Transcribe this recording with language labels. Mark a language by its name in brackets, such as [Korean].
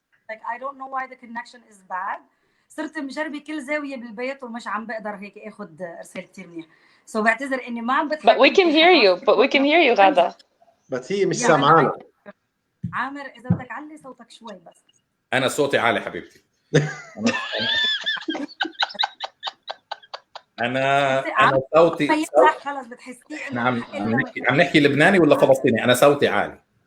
[English] Like I don't know why the connection is bad. [Arabic] صرت مجربة كل زاوية بالبيت ومش عم بقدر هيك اخذ ارسال كثير منيح. So بعتذر اني ما عم بتحكي. [English] But we can hear you, غادة. [Arabic] But هي مش سامعانا. عامر إذا بدك علي صوتك شوي بس. أنا صوتي عالي حبيبتي. أنا صوتي. خلص بتحسيه إنه عم نحكي لبناني ولا فلسطيني؟ أنا صوتي عالي.